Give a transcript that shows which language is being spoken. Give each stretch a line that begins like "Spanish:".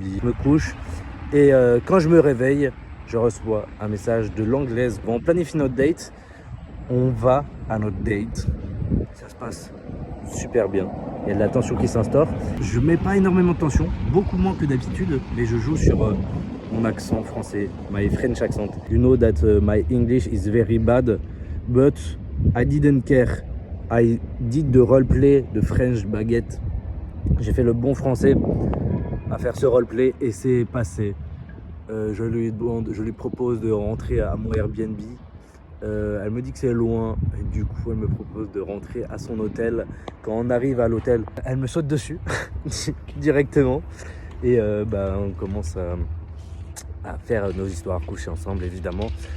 French: Je me couche et quand je me réveille, je reçois un message de l'anglaise. On planifie notre date. On va à notre date. Ça se passe super bien. Il y a de la tension qui s'instaure. Je mets pas énormément de tension, beaucoup moins que d'habitude, mais je joue sur mon accent français,
English: my French accent. You know that my English is very bad, but I didn't care. I did the roleplay de French baguette.
French: J'ai fait le bon français à faire ce roleplay et c'est passé. Je lui propose de rentrer à mon Airbnb. Elle me dit que c'est loin et du coup elle me propose de rentrer à son hôtel. Quand on arrive à l'hôtel, elle me saute dessus directement et on commence à faire nos histoires, coucher ensemble évidemment.